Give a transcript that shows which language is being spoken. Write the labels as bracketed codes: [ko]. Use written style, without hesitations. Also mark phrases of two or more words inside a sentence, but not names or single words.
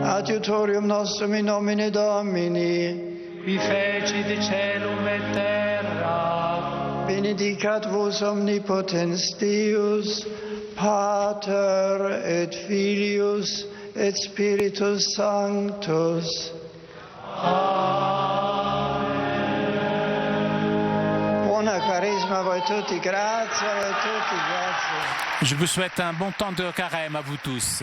[la] adiutorium nostrum in nomine Domini, Qui fecit caelum et terra. benedicat vos omnipotens Deus, Pater et Filius et Spiritus Sanctus. [it] Buona Quaresma a voi tutti, grazie a voi tutti, grazie. [fr] Je vous souhaite un bon temps de carême à vous tous.